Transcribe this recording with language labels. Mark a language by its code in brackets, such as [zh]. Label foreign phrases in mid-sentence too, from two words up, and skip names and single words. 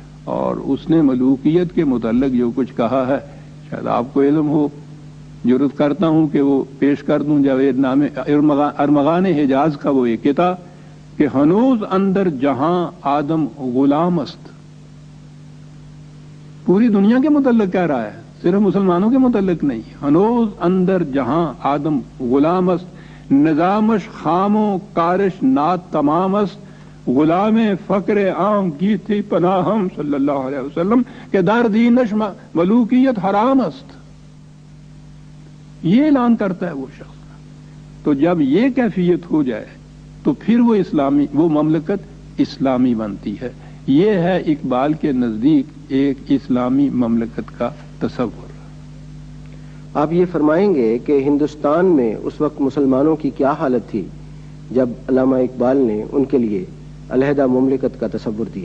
[ur] اور اس نے ملوکیت کے متعلق جو کچھ کہا ہے شاید آپ کو علم ہو، جرت کرتا ہوں کہ وہ پیش کر دوں جاوید نام ارمغان حجاز کا وہ ایک کتاب کہ [fa] ہنوز اندر جہاں آدم غلام است. [ur] پوری دنیا کے متعلق کہہ رہا ہے، صرف مسلمانوں کے متعلق نہیں. [fa] ہنوز اندر جہاں آدم غلام است، نظامش خام و کارش نات تمام است، غلام فقر عام کی تھی پناہم [ar] صلی اللہ علیہ وسلم [fa] کہ در دینش ملوکیت حرام است. [ur] یہ اعلان کرتا ہے وہ شخص. تو جب یہ کیفیت ہو جائے تو پھر وہ مملکت اسلامی بنتی ہے. یہ ہے اقبال کے نزدیک ایک اسلامی مملکت کا تصور. آپ یہ فرمائیں گے کہ ہندوستان میں اس وقت مسلمانوں کی کیا حالت تھی جب علامہ اقبال نے ان کے لیے علیحدہ مملکت کا تصور دیا؟